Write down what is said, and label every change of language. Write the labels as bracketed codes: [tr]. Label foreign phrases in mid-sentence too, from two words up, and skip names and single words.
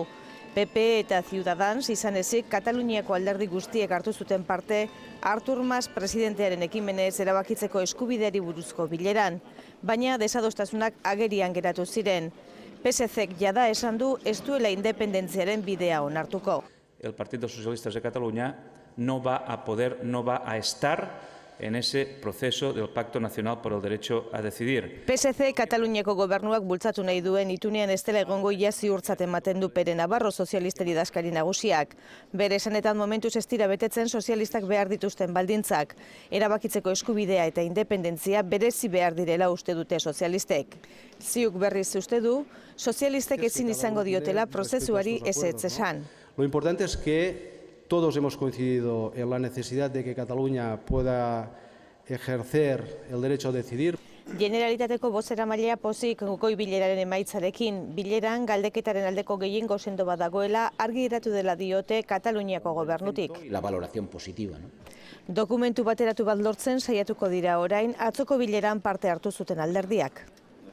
[eu] PP eta Ciudadans izan ezik Kataluniako alderdi guztiek hartu zuten parte Artur Mas presidentearen ekimenez erabakitzeko eskubideari buruzko bileran, baina desadostasunak agerian geratu ziren. PSC-ek jada esan du ez duela independentziaren bidea onartuko. [es] El Partido Socialista de Cataluña no va a estar en ese proceso del Pacto Nacional por el Derecho a Decidir. [eu] PSC Kataluniako gobernuak bultzatu nahi duen itunean ez dela egongo ia ziurtzat ematen du Pere Navarro sozialisten idazkari nagusiak. Bere esanetan momentuz ez dira betetzen sozialistak behar dituzten baldintzak. Erabakitzeko eskubidea eta independentzia berezi behar direla uste dute sozialistek. Ziuk berriz uste du, sozialistek ezin izango diotela prozesuari ezetz esan. [es] Lo importante es que todos hemos coincidido en la necesidad de que Cataluña pueda ejercer el derecho a decidir. [eu] Generalitateko bozeramailea pozik goi bileraren emaitzarekin, bileran galdeketaren aldeko gehiengo sendo bat dagoela argi geratu dela diote Kataluniako gobernutik. [es] La valoración positiva, ¿no? [eu] Dokumentu bateratu bat lortzen saiatuko dira orain atzoko bileran parte hartu zuten alderdiak.